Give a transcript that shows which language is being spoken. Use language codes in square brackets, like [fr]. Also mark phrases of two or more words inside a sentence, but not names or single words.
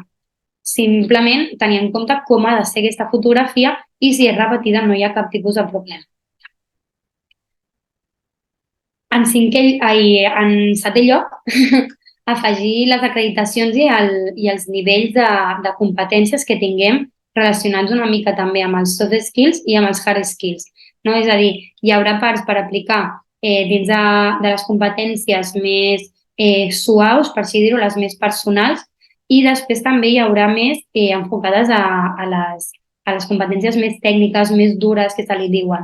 [ca] Simplement tenir en compte com ha de ser aquesta fotografia i si és repetida no hi ha cap tipus de problema. En setè lloc, afegir les acreditacions i els nivells de competències que tinguem relacionats una mica també amb els [en] soft skills [ca] i amb els [en] hard skills. [ca] No? És a dir, hi haurà parts per aplicar dins de les competències més suaus, per així dir-ho, les més personals, i després també hi haurà més enfocades a les competències més tècniques, més dures, que se li diuen.